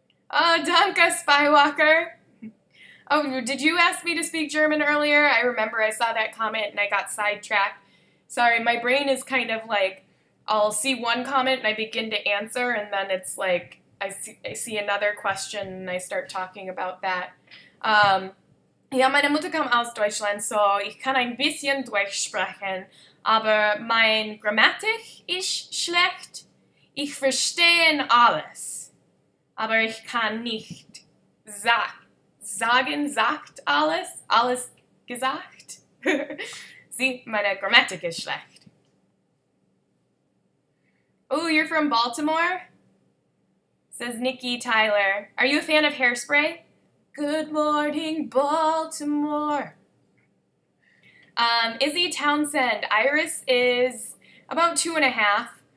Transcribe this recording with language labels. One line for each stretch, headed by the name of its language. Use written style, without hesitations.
English: Oh, Danke Spywalker. Oh, did you ask me to speak German earlier? I remember I saw that comment and I got sidetracked. Sorry, my brain is kind of like, I'll see one comment and I begin to answer, and then it's like I see another question and I start talking about that.
German: Ja, meine Mutter kam aus Deutschland, so ich kann ein bisschen Deutsch sprechen, aber mein Grammatik ist schlecht. Ich verstehe alles, aber ich kann nicht sagen, sagt alles gesagt. Sie, meine Grammatik ist schlecht.
English: Oh, you're from Baltimore? Says Nikki Tyler. Are you a fan of Hairspray? Good morning, Baltimore. Izzy Townsend. Iris is about 2.5.